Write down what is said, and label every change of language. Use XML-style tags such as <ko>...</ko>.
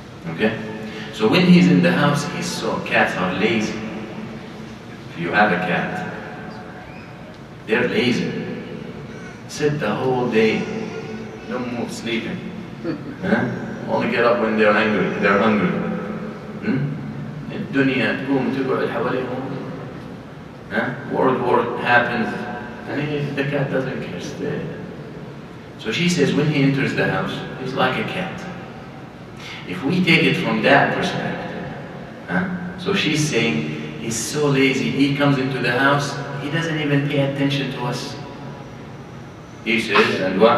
<en>Okay? So when he's in the house, cats are lazy. If you have a cat, they're lazy. Sit the whole day, no move, sleeping. Only get up when they're hungry.</en> <ar>الدنيا تقوم تقعد حواليهم.</ar> <en>Work happens, and the cat doesn't care. So she says, when he enters the house, he's like a cat. If we take it from that perspective, so she's saying, he's so lazy, he comes into the house, he doesn't even pay attention to us. He says, and what?</en>